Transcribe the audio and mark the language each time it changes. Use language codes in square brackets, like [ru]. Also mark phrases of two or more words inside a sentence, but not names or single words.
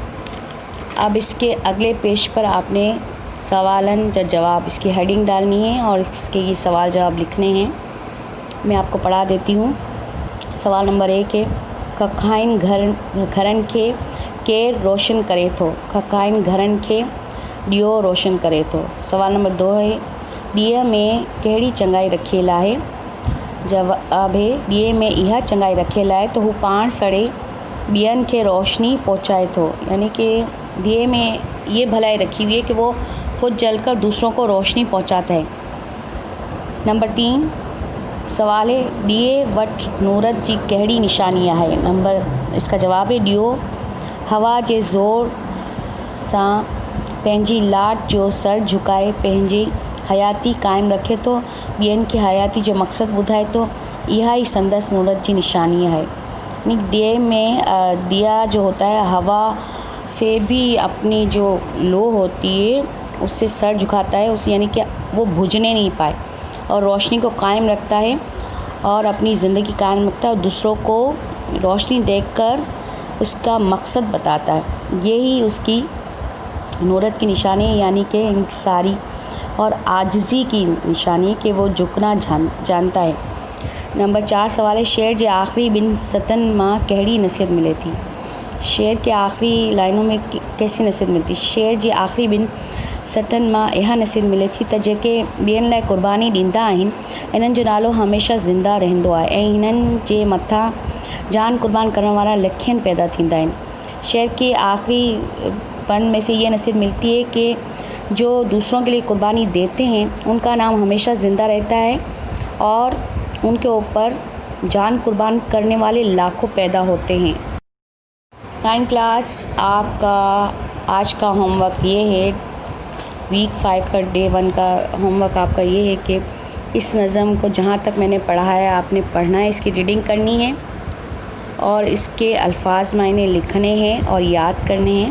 [hi] अब इसके अगले पेज पर आपने सवालन जवाब, इसकी हेडिंग डालनी है और इसके ये सवाल जवाब लिखने हैं। मैं आपको पढ़ा देती हूँ। सवाल नंबर 1 है, [sd] खखाइन घरन के रोशन करे थो। खखाइन घरन के ॾियो रोशन करे थो। [hi] सवाल नंबर 2 है, [sd] ॾींहं में कहिड़ी चङाई रखियल आहे। [hi] जवाब है, [sd] ॾींहं में इहा चङाई रखियल आहे त हू पाण सड़े ॿियनि खे रोशनी पहुचाए थो। [hi] यानी कि दिए में ये भलाई रखी हुई है कि वो खुद जलकर दूसरों को रोशनी पहुंचाता है। नंबर 3 सवाल है, [sd] ॾिए वटि नूरत जी कहिड़ी निशानी आहे। [hi] इसका जवाब है, [sd] ॾियो हवा जे ज़ोर सां पंहिंजी लाट जो सर झुकाए पंहिंजी हयाती क़ाइमु रखे थो, ॿियनि खे हयाती जो मक़सदु ॿुधाए थो। इहा ई संदसि नूरत जी निशानी है। [hi] यानी दिए में दिया जो होता है हवा से भी अपनी जो लो होती है उससे सर झुकाता है, उस यानी कि वो बुझने नहीं पाए और रोशनी को कायम रखता है और अपनी ज़िंदगी कायम रखता है और दूसरों को रोशनी देखकर उसका मकसद बताता है। यही उसकी नूरत की निशानी है, यानी कि इंकिसारी और आजिज़ी की निशानी है कि वो झुकना जानता है। नंबर 4 सवाल है, [sd] शेर जे आख़िरी 2 सतन मां कहिड़ी नसीहत मिले थी। [hi] शेर के आख़िरी लाइनों में कैसी नसीहत मिलती। [sd] शेर जे आख़िरी 2 सतन मां इहा नसीहत मिले थी त जेके ॿियनि लाइ क़ुर्बानी ॾींदा आहिनि, इन्हनि जो नालो हमेशह ज़िंदा रहंदो आहे ऐं हिननि जे मथां जान क़ुर्बान करण वारा लखियनि पैदा थींदा आहिनि। [hi] शेर के आख़िरी पन में से ये नसीहत मिलती है कि जो दूसरों के लिए क़ुर्बानी देते हैं उनका नाम हमेशा ज़िंदा रहता है और उनके ऊपर जान कुर्बान करने वाले लाखों पैदा होते हैं। 9 क्लास आपका आज का होमवर्क ये है, वीक 5 का डे 1 का होमवर्क आपका ये है कि इस नज़म को जहाँ तक मैंने पढ़ाया आपने पढ़ना है, इसकी रीडिंग करनी है और इसके अल्फाज मायने लिखने हैं और याद करने हैं।